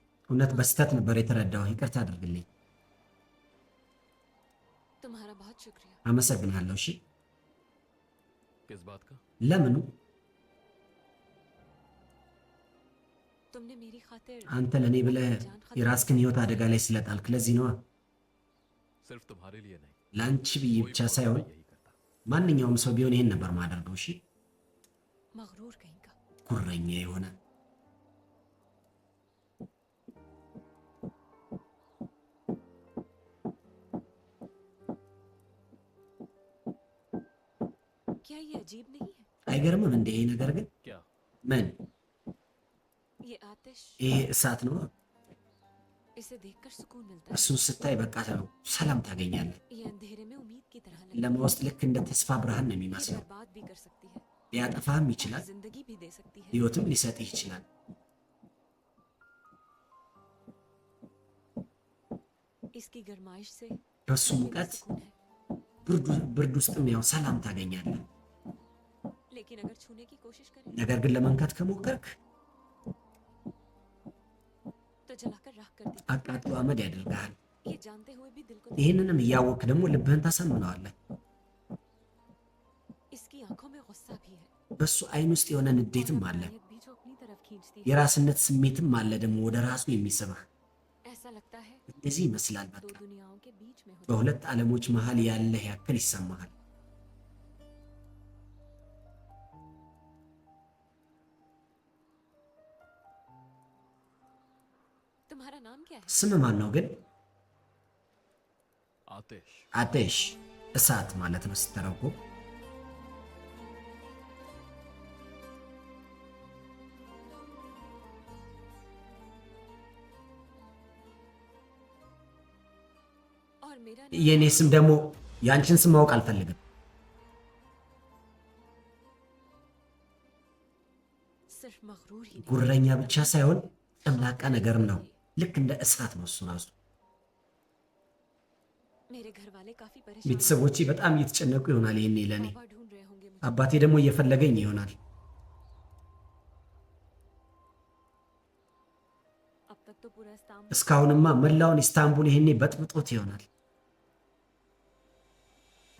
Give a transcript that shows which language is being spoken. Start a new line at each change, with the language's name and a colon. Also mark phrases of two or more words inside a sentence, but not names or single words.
Amharic: እውነት በስተት ነበር የተረዳው ይቅርታ አድርግልኝ
Hindi: तुम्हारा बहुत शुक्रिया
Amharic: አመሰግናለሁ እሺ
Hindi: किस बात का
Amharic: ለምኑ
Hindi: तुमने मेरी खातिर
Amharic: አንተ ለኔ ብለህ የራስህን ህይወት አደጋ ላይ ስለጣልክ ለዚህ ነው
Hindi: सिर्फ तुम्हारे लिए नहीं
Amharic: ላንቺ ብዬ ብቻ ሳይሆን ማንኛውም ሰው ቢሆን ይሄን ነበር ማደርገው እሺ
Hindi: मगरूर कहीं का
Amharic: ኩረኛ የሆነ
Hindi: क्या ये अजीब नहीं है
Amharic: አይገርምም እንደ ይሄ ነገር ግን
Hindi: क्या
Amharic: ምን
Hindi: ये आतिश
Amharic: ይሄ እሳት ነው
Hindi: इसे देखकर सुकून मिलता है
Amharic: እሱን ስታይ በቃ ሰላም ታገኛለህ
Hindi: ये अंधेरे में उम्मीद की तरह लगता
Amharic: ለመውስጥ ልክ እንደ ተስፋ ብርሃን ነው
Hindi: है ये
Amharic: የሚመስለው
Hindi: बर्बाद भी कर सकती है
Amharic: ሊያጠፋህም ይችላል
Hindi: जिंदगी भी दे सकती है
Amharic: ህይወትም ሊሰጥህ ይችላል
Hindi: इसकी गरमाइश से
Amharic: በሱ
Hindi: दिल में
Amharic: ሙቀት
Hindi: सुकून है
Amharic: ብርድ ውስጥም ያው ሰላም ታገኛለህ
Hindi: लेकिन अगर छूने की कोशिश करें
Amharic: ነገር ግን ለመንካት ከሞከርክ
Hindi: तो जलाकर राख कर देती
Amharic: አቃጥሎ አመድ ያደርግሃል
Hindi: है। ये जानते हुए भी दिल को
Amharic: ይህንንም እያወቅህ ደግሞ ልብህን ታሳምነዋለህ
Hindi: इसकी आंखों में गुस्सा भी है
Amharic: በሱ አይን ውስጥ የሆነ ንዴትም አለ
Hindi: नायक भी जो अपनी तरफ खींचती है
Amharic: የራስነት ስሜትም አለ ደግሞ ወደ ራሱ የሚስብህ
Hindi: ऐसा लगता है
Amharic: እንደዚህ ይመስላል
Hindi: दो
Amharic: በቃ
Hindi: दुनियाओं के बीच में हो
Amharic: በሁለት ዓለሞች መሃል ያለህ ያክል ይሰማሃል
Hindi: तुम्हारा नाम क्या है
Amharic: ስም ማን ነው ግን
Hindi: आतिश
Amharic: አቴሽ እሳት ማለት ነው ስትተረጎም
Hindi: और मेरा
Amharic: የኔ ስም ደግሞ ያንቺን ስም ማወቅ አልፈልግም
Hindi: सिर्फ मगरूर ही नहीं
Amharic: ጉረኛ ብቻ ሳይሆን ጨምላቃ ነገርም ነው ልክ እንደ እሳት ነው እሱ ራሱ
Hindi: मेरे घर वाले काफी परेशान
Amharic: ቤተሰቦቼ በጣም እየተጨነቁ ይሆናል ይሄኔ ለኔ
Hindi: पापा ढूंढ रहे होंगे मुझे
Amharic: አባቴ ደግሞ እየፈለገኝ ይሆናል
Hindi: अब तक तो पूरा इस्तांबुल
Amharic: እስካሁንማ መላውን ኢስታንቡል ይሄኔ በጥብጦት ይሆናል